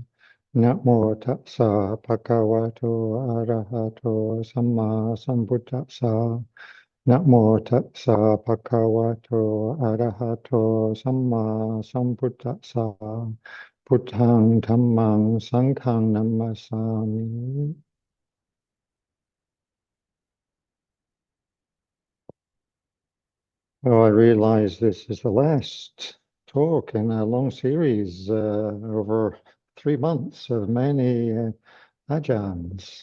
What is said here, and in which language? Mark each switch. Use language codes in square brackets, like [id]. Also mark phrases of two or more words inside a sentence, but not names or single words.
[pi] Namo tassa bhagavato arahato samma sambuddhassa. Namo tassa bhagavato arahato samma sambuddhassa. Buddhang dhammang sanghang namasami. [en] Well, I realize this is the last talk in a long series over 3 months of many Ajahns.